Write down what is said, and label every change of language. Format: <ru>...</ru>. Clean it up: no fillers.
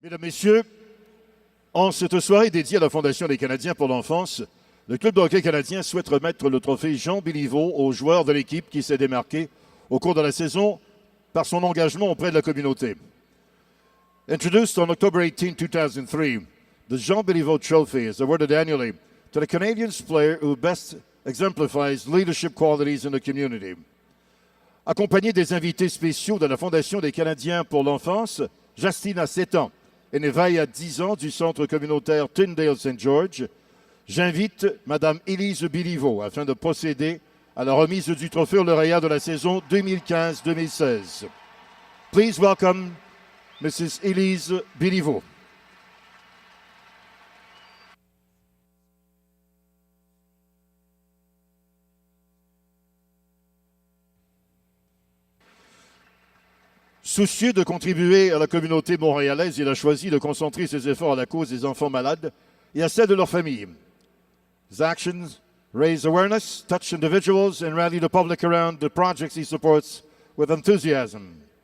<fr>Mesdames, Messieurs, en cette soirée dédiée à la Fondation des Canadiens pour l'enfance, le Club de hockey canadien souhaite remettre le trophée Jean Béliveau aux joueurs de l'équipe qui s'est démarqué au cours de la saison par son engagement auprès de la communauté.</fr> <en>Introduced on October 18, 2003, the Jean Béliveau Trophy is awarded annually to the Canadian player who best exemplifies leadership qualities in the community.</en> <fr>Accompagné des invités spéciaux de la Fondation des Canadiens pour l'enfance, Justine a 7 ans et Nevaille a 10 ans du centre communautaire Tyndale-St. George, j'invite Mme Élise Béliveau afin de procéder à la remise du trophée au lauréat de la saison 2015-2016.</fr> <en>Please welcome Mrs. Élise Béliveau.</en> <fr>Soucieux de contribuer à la communauté montréalaise, il a choisi de concentrer ses efforts à la cause des enfants malades et à celle de leur famille.</fr> <en>His actions raise awareness, touch individuals, and rally the public around the projects he supports with enthusiasm.</en>